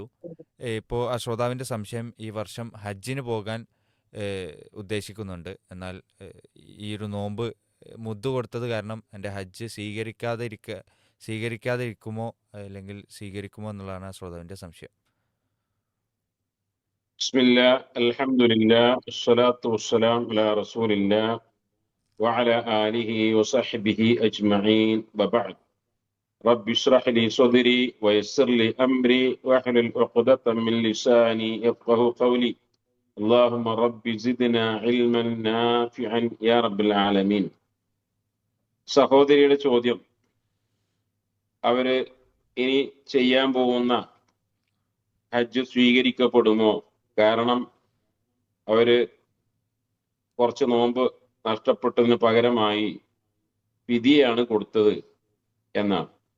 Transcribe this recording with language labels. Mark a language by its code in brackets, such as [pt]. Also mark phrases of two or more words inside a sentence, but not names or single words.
[ml] ഇപ്പോൾ ആ ശ്രോതാവിൻ്റെ സംശയം ഈ വർഷം ഹജ്ജിന് പോകാൻ ഉദ്ദേശിക്കുന്നുണ്ട്. എന്നാൽ ഈ ഒരു നോമ്പ് മുദ്ദ് കൊടുത്തത് കാരണം എൻ്റെ ഹജ്ജ് സ്വീകരിക്കാതെ ഇരിക്കുമോ അല്ലെങ്കിൽ സ്വീകരിക്കുമോ എന്നുള്ളതാണ് ആ ശ്രോതാവിൻ്റെ സംശയം. [ar] بسم الله الحمد لله الصلاة والسلام على رسول الله وعلى آله وصحبه أجمعين وبعد رب اشرح لي صدري ويسر لي أمري واحلل عقدة من لساني يفقه قولي اللهم رب زدنا علما نافعا يا رب العالمين. [ml] സഹോദരിയുടെ ചോദ്യം, അവര് ഇനി ചെയ്യാൻ പോകുന്ന ഹജ്ജ് സ്വീകരിക്കപ്പെടുമോ? കാരണം അവര് കുറച്ച് നോമ്പ് നഷ്ടപ്പെട്ടതിന് പകരമായി ഫിദിയയാണ് കൊടുത്തത് എന്നാണ്.